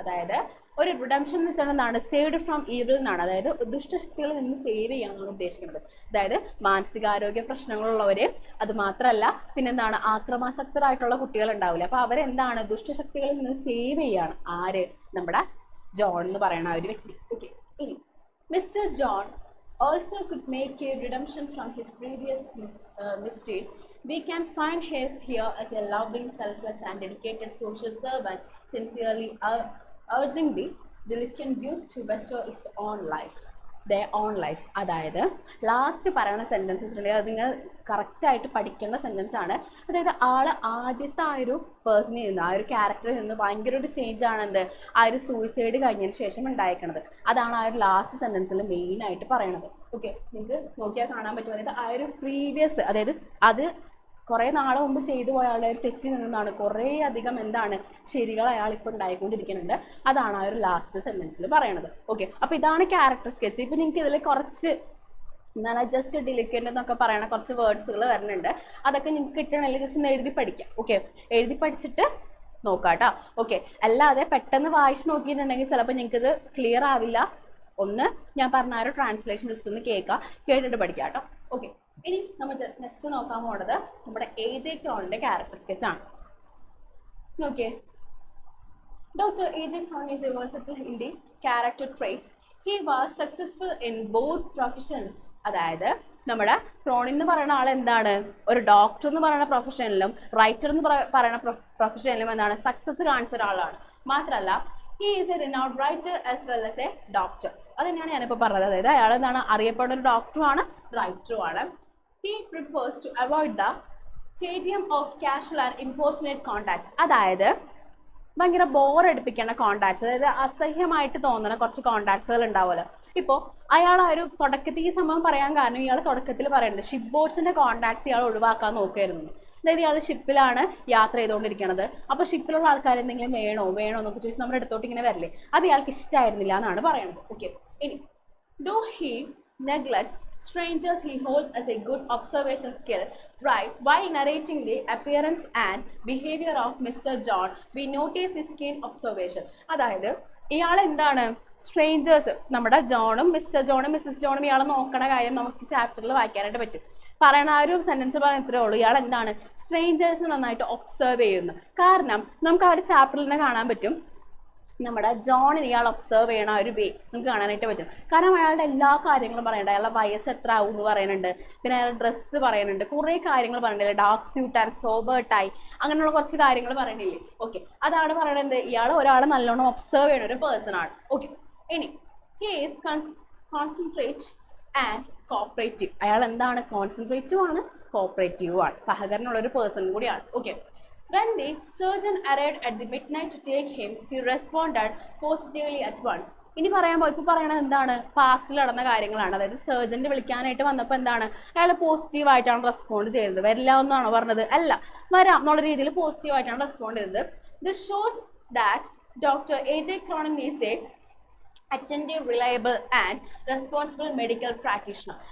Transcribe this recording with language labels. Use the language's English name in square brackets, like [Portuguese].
[Malayalam] അതായത് ഒരു റിഡംഷൻ എന്ന് വെച്ചാൽ എന്താണ്? [English] saved from evil [Malayalam] എന്നാണ്. അതായത് ദുഷ്ടശക്തികളിൽ നിന്ന് സേവ് ചെയ്യാമെന്നാണ് ഉദ്ദേശിക്കുന്നത്. അതായത് മാനസികാരോഗ്യ പ്രശ്നങ്ങളുള്ളവരെ, അത് മാത്രമല്ല പിന്നെന്താണ് ആക്രമാസക്തരായിട്ടുള്ള കുട്ടികൾ ഉണ്ടാവില്ല, അപ്പോൾ അവരെന്താണ് ദുഷ്ടശക്തികളിൽ നിന്ന് സേവ് ചെയ്യാണ്. ആര്? നമ്മുടെ ജോൺ എന്ന് പറയുന്ന ആ ഒരു വ്യക്തി. [English] okay, [Malayalam] ഇനി mister John [English] also could make a redemption from his previous misdeeds. We can find his here as a loving, selfless and dedicated social servant, sincerely urging the delinquent youth to better his own life. their own life. [Malayalam] അതായത് last പറയുന്ന sentences ഉണ്ടെങ്കിൽ അത് നിങ്ങൾ കറക്റ്റായിട്ട് പഠിക്കേണ്ട sentence ആണ്. അതായത് ആദ്യത്തെ ആ ഒരു പേഴ്സണിൽ നിന്ന്, ആ ഒരു ക്യാരക്ടറിൽ നിന്ന് ഭയങ്കര ഒരു ചേഞ്ച് ആണ് എന്ത് ആ ഒരു സൂയിസൈഡ് കഴിഞ്ഞതിന് ശേഷം ഉണ്ടായിരിക്കുന്നത്. അതാണ് ആ ഒരു ലാസ്റ്റ് സെൻറ്റൻസിൽ മെയിനായിട്ട് പറയണത്. ഓക്കെ, നിങ്ങൾക്ക് നോക്കിയാൽ കാണാൻ പറ്റും. അതായത് ആ ഒരു പ്രീവിയസ്, അതായത് അത് കുറേ നാളെ മുമ്പ് ചെയ്തു പോയ ആളുടെ തെറ്റി നിന്നതാണ് കുറേ അധികം എന്താണ് ശരികൾ അയാൾ ഇപ്പോൾ ഉണ്ടായിക്കൊണ്ടിരിക്കുന്നുണ്ട്. അതാണ് ആ ഒരു ലാസ്റ്റ് സെന്റൻസിൽ പറയണത്. ഓക്കെ, അപ്പോൾ ഇതാണ് ക്യാരക്ടർ സ്കെച്ച്. ഇപ്പം നിങ്ങൾക്ക് ഇതിൽ കുറച്ച് എന്നാൽ ജസ്റ്റ് ഡിലിക്വൻ്റ് എന്നൊക്കെ പറയണ കുറച്ച് വേർഡ്സുകൾ വരുന്നുണ്ട്. അതൊക്കെ നിങ്ങൾക്ക് കിട്ടണമെങ്കിൽ ജസ്റ്റ് ഒന്ന് എഴുതി പഠിക്കാം. ഓക്കെ, എഴുതി പഠിച്ചിട്ട് നോക്കാം കേട്ടോ. ഓക്കെ, അല്ലാതെ പെട്ടെന്ന് വായിച്ച് നോക്കിയിട്ടുണ്ടെങ്കിൽ ചിലപ്പോൾ നിങ്ങൾക്കിത് ക്ലിയർ ആവില്ല. ഒന്ന് ഞാൻ പറഞ്ഞ ആ ഒരു ട്രാൻസ്ലേഷൻ ജസ്റ്റ് ഒന്ന് കേട്ടിട്ട് പഠിക്കാം കേട്ടോ. ഓക്കെ, ഇനി നമ്മൾ നെക്സ്റ്റ് നോക്കാൻ പോകുന്നത് നമ്മുടെ AJ ക്രോണിൻ്റെ ക്യാരക്ടർ സ്കെച്ച് ആണ്. നോക്കിയേ, Dr. [English] AJ Cron is a versatile in the character traits. He was successful in both professions. [Malayalam] അതായത് നമ്മുടെ ക്രോൺ എന്ന് പറയുന്ന ആൾ എന്താണ്, ഒരു ഡോക്ടർ എന്ന് പറയുന്ന പ്രൊഫഷനിലും റൈറ്റർ എന്ന് പറയുന്ന പ്രൊഫഷനിലും എന്താണ് സക്സസ് കാണിച്ച ഒരാളാണ്. [English] മാത്രമല്ല he is a renowned writer as well as a doctor. [Malayalam] അത് തന്നെയാണ് ഞാനിപ്പോൾ പറഞ്ഞത്. അതായത് അയാൾ എന്താണ് അറിയപ്പെടുന്ന ഒരു ഡോക്ടറുമാണ് റൈറ്ററുമാണ്. [English] He prefers to avoid the tedium of casual and importunate contacts. [Malayalam] അതായത് ഭയങ്കര ബോറടിപ്പിക്കുന്ന കോണ്ടാക്ട്സ്, അതായത് അസഹ്യമായിട്ട് തോന്നുന്ന കുറച്ച് കോണ്ടാക്ട്സുകൾ ഉണ്ടാവുമല്ലോ. ഇപ്പോൾ അയാൾ ആ ഒരു തുടക്കത്തിൽ ഈ സംഭവം പറയാൻ കാരണം ഇയാൾ തുടക്കത്തിൽ പറയുന്നുണ്ട് ഷിപ്പ് ബോട്ട്സിൻ്റെ കോണ്ടാക്ട്സ് ഇയാൾ ഒഴിവാക്കാൻ നോക്കുകയായിരുന്നു. അതായത് ഇയാൾ ഷിപ്പിലാണ് യാത്ര ചെയ്തുകൊണ്ടിരിക്കുന്നത്. അപ്പോൾ ഷിപ്പിലുള്ള ആൾക്കാർ എന്തെങ്കിലും വേണോ എന്നൊക്കെ ചോദിച്ച് നമ്മുടെ അടുത്തോട്ട് ഇങ്ങനെ വരില്ലേ, അത് ഇയാൾക്ക് ഇഷ്ടമായിരുന്നില്ല എന്നാണ് പറയുന്നത്. [English] Okay, ഇനി though he neglects strangers, he holds as a good observation skill. Right, while narrating the appearance and behavior of Mr. John, we notice his keen observation. [Malayalam] അതായത് ഇയാൾ എന്താണ് സ്ട്രേഞ്ചേഴ്സ്, നമ്മുടെ ജോണും മിസ്റ്റർ ജോണും മിസ്സസ് ജോണും ഇയാളെ നോക്കണ കാര്യം നമുക്ക് ചാപ്റ്ററിൽ വായിക്കാനായിട്ട് പറ്റും. പറയണ ആ ഒരു സെൻറ്റൻസ് പറയാൻ ഇത്രേ ഉള്ളൂ. ഇയാൾ എന്താണ് സ്ട്രേഞ്ചേഴ്സിനെ നന്നായിട്ട് ഒബ്സർവ് ചെയ്യുന്നു. കാരണം നമുക്ക് ആ ഒരു ചാപ്റ്ററിൽ തന്നെ കാണാൻ പറ്റും നമ്മുടെ ജോണിന് ഇയാൾ ഒബ്സർവ് ചെയ്യണ ഒരു വേ നമുക്ക് കാണാനായിട്ട് പറ്റും. കാരണം അയാളുടെ എല്ലാ കാര്യങ്ങളും പറയുന്നുണ്ട്. അയാളുടെ വയസ്സ് എത്ര ആവും എന്ന് പറയുന്നുണ്ട്, പിന്നെ അയാളുടെ ഡ്രസ്സ് പറയുന്നുണ്ട്, കുറേ കാര്യങ്ങൾ പറയുന്നില്ലേ, ഡാർക്ക് സ്യൂട്ട് ആൻഡ് സോബേർട്ടായി അങ്ങനെയുള്ള കുറച്ച് കാര്യങ്ങൾ പറയണില്ലേ. ഓക്കെ, അതാണ് പറയണത് ഇയാൾ ഒരാളെ നല്ലോണം ഒബ്സർവ് ചെയ്യുന്ന ഒരു പേഴ്സൺ ആണ്. [English] Okay, ഇനി he is concentrate and cooperative. [Malayalam] അയാൾ എന്താണ് കോൺസെൻട്രേറ്റീവ് ആണ്, കോപ്പറേറ്റീവ് ആണ്, സഹകരണമുള്ള ഒരു പേഴ്സൺ കൂടിയാണ്. [English] Okay, when the surgeon arrived at the midnight to take him, he responded positively at once. [Malayalam] ഇനി ഇപ്പോൾ പറയണത് എന്താണ്, പാസ്റ്റിൽ നടന്ന കാര്യങ്ങളാണ്. അതായത് സർജൻ്റെ വിളിക്കാനായിട്ട് വന്നപ്പോൾ എന്താണ് അയാൾ പോസിറ്റീവായിട്ടാണ് റെസ്പോണ്ട് ചെയ്തത്. വരില്ല എന്നാണോ പറഞ്ഞത്? അല്ല, വരാം എന്നുള്ള രീതിയിൽ പോസിറ്റീവായിട്ടാണ് റെസ്പോണ്ട് ചെയ്തത്. [English] This shows that doctor AJ Cronin is a attentive, reliable and responsible medical practitioner.